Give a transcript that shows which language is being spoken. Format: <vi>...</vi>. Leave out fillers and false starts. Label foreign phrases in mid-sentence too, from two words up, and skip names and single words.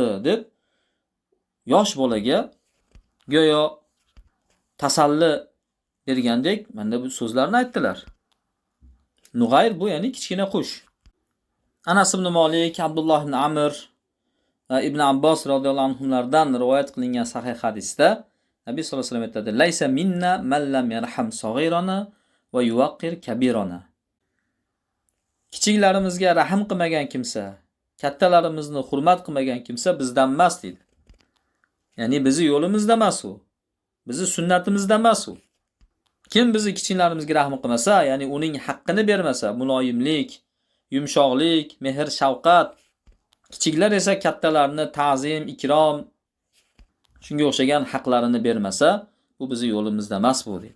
<uz>deb yosh bolaga go'yo tasalli bergandek menda bu so'zlarni aytdilar. Nug'ayr bu ya'ni kichkina qush. Anas ibn Malik, Abdulloh ibn Amr va Ibn Abbos radhiyallohu anhulardan rivoyat qilingan sahih hadisda Nabiy</uz> <ar>sollallohu alayhi vasallam</ar> <uz>aytadi:</uz> <ar>"Laysa minna man lam yarham saghirana va yuwaqqir kabirana."</ar> <uz>Kichiklarimizga rahim qilmagan kimsa, kattalarimizni hurmat qilmagan kimsa bizdan emas dedi. Ya'ni bizi yo'limizda emas u. Bizi sunnatimizda emas u. Kim bizi kichiklarimizga rahim qilmasa, ya'ni uning haqqini bermasa, muloyimlik, yumshoqlik, mehr, shafqat, kichiklar esa kattalarni ta'zim, ikrom, shunga o'xshagan haqlarini bermasa, bu bizi yo'limizda emas bu dedi.</uz>